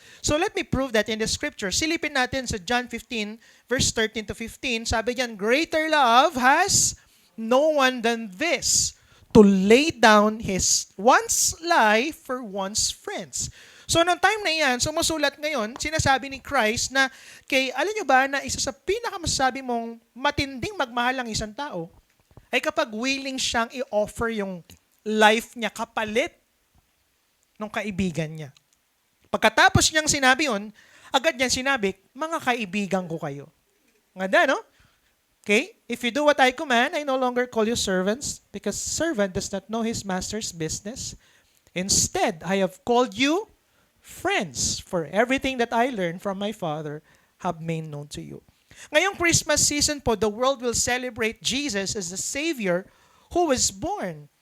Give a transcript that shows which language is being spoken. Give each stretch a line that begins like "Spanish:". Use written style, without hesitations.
English: So let me prove that in the scripture.
Filipino: Silipin natin sa John 15 verse 13 to 15. Sabi diyan,
English: greater love has no one than this, to lay down one's life for one's friends.
Filipino: So, noong time na yan, sumusulat ngayon, sinasabi ni Christ na, alam nyo ba na isa sa pinakamasasabi mong matinding magmahal ang isang tao ay kapag willing siyang i-offer yung life niya kapalit ng kaibigan niya. Pagkatapos niyang sinabi yun, agad niyang sinabi, mga kaibigan ko kayo. Ngada, no? Okay?
English: If you do what I command, I no longer call you servants because servant does not know his master's business. Instead, I have called you friends, for everything that I learned from my Father have made known to you.
Filipino: Ngayong Christmas season po,
English: the world will celebrate Jesus as the Savior who was born.